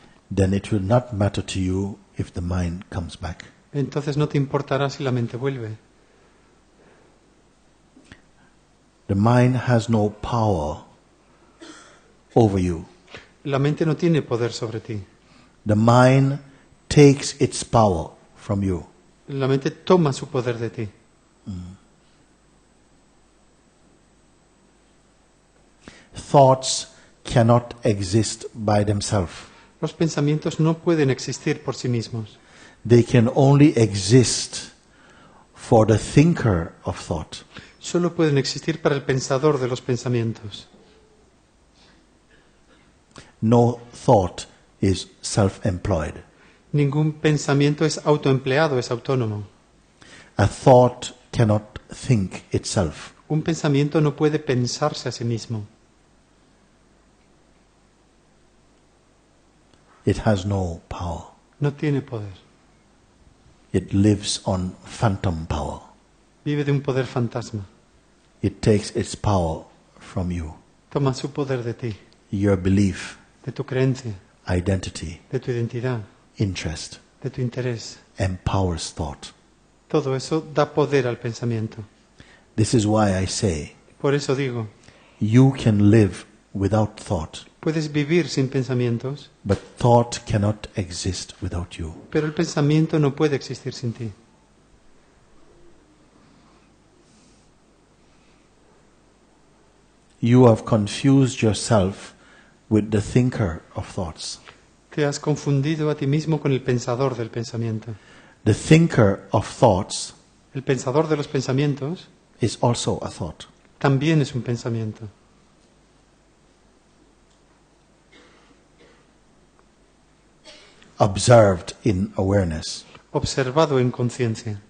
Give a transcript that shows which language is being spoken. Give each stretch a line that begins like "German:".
English: Then it will not matter to you if the mind comes back.
Spanish: Entonces no te importará si la mente vuelve.
English: The mind has no power over you.
Spanish: La mente no tiene poder sobre ti.
English: The mind takes its power from you.
Spanish: La mente toma su poder de ti.
English: Thoughts cannot exist by themselves.
Spanish: Los pensamientos no pueden existir por sí mismos.
English: They can only exist for the thinker of thought.
Spanish: Solo pueden existir para el pensador de los pensamientos.
English: No thought is self-employed.
Spanish: Ningún pensamiento es autoempleado, es autónomo.
English: A thought cannot think itself.
Spanish: Un pensamiento no puede pensarse a sí mismo.
English: It has no power.
Spanish: No tiene poder.
English: It lives on phantom power.
Spanish: Vive de un poder fantasma.
English: It takes its power from you.
Spanish: Toma su poder de ti,
English: Your belief,
Spanish: de tu creencia,
English: identity,
Spanish: de tu identidad,
English: interest,
Spanish: de tu interés.
English: empowers thought.
Spanish: Todo eso da poder al pensamiento.
English: This is why I say,
Spanish: Por eso digo,
English: you can live without thought,
Spanish: puedes vivir sin pensamientos,
English: but thought cannot exist without you.
Spanish: pero el pensamiento no puede existir sin ti.
English: You have confused yourself with the thinker of thoughts.
Spanish: Te has confundido a ti mismo con el pensador del pensamiento.
English: The thinker of thoughts
Spanish: El pensador de los pensamientos
English: is also a thought.
Spanish: también es un pensamiento.
English: Observed in awareness,
Spanish: Observado en conciencia